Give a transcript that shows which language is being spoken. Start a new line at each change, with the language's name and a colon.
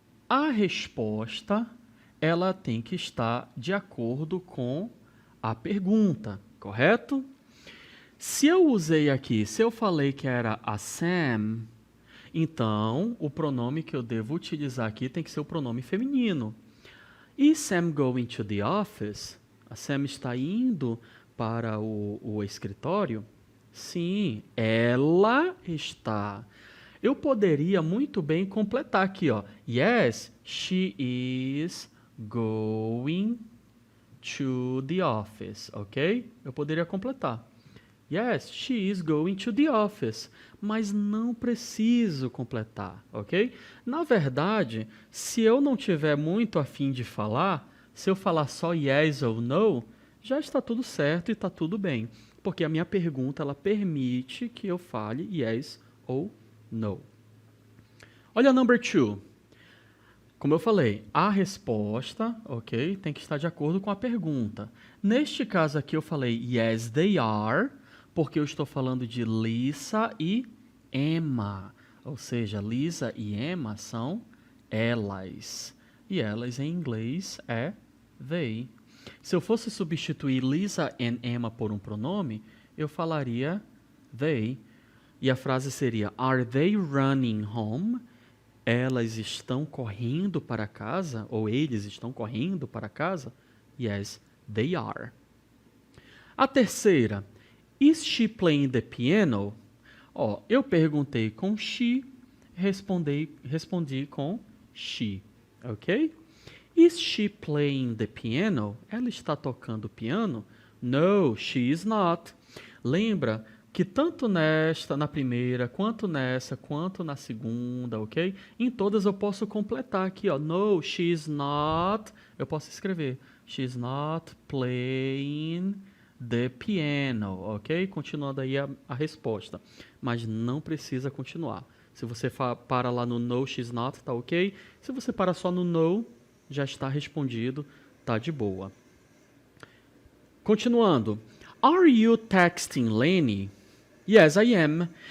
Portuguese: A resposta, ela tem que estar de acordo com a pergunta, correto? Se eu usei aqui, se eu falei que era a Sam, então o pronome que eu devo utilizar aqui tem que ser o pronome feminino.
English: Is Sam going to the office?
Portuguese: A Sam está indo para o escritório? Sim, ela está. Eu poderia muito bem completar aqui, ó.
English: Yes, she is going to the office, ok?
Portuguese: Eu poderia completar.
English: Yes, she is going to the office.
Portuguese: Mas não preciso completar, ok? Na verdade, se eu não tiver muito a fim de falar, se eu falar só yes ou no, já está tudo certo e está tudo bem. Porque a minha pergunta, ela permite que eu fale yes ou no. Olha
English: number 2.
Portuguese: Como eu falei, a resposta, ok, tem que estar de acordo com a pergunta. Neste caso aqui eu falei
English: yes, they are,
Portuguese: porque eu estou falando de Lisa e Emma. Ou seja, Lisa e Emma são elas. E elas em inglês é they. Se eu fosse substituir Lisa and Emma por um pronome, eu falaria they. E a frase seria,
English: are they running home?
Portuguese: Elas estão correndo para casa? Ou eles estão correndo para casa?
English: Yes, they are.
Portuguese: A terceira,
English: is she playing the piano?
Portuguese: Eu perguntei com she, respondi com she, ok?
English: Is she playing the piano?
Portuguese: Ela está tocando piano?
English: No, she is not.
Portuguese: Lembra que tanto na primeira, quanto nessa, quanto na segunda, ok? Em todas eu posso completar aqui, ó.
English: No, she is not.
Portuguese: Eu posso escrever.
English: She is not playing the piano, ok?
Portuguese: Continuando aí a resposta. Mas não precisa continuar. Se você para lá no
English: no, she's not,
Portuguese: tá ok? Se você para só no no, já está respondido, tá de boa. Continuando.
English: Are you texting Lenny? Yes, I am.